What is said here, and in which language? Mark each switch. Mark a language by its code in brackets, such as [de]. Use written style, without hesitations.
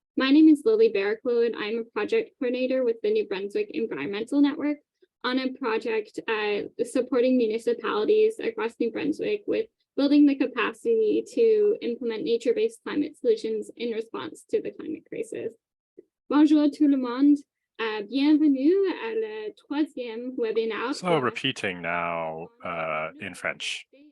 [en] My name is Lily Barraclough, and I'm a project coordinator with the New Brunswick Environmental Network on a project supporting municipalities across New Brunswick with building the capacity to implement nature-based climate solutions in response to the climate crisis. [fr] Bonjour tout le monde, bienvenue à le troisième webinaire. [en] So repeating now in French.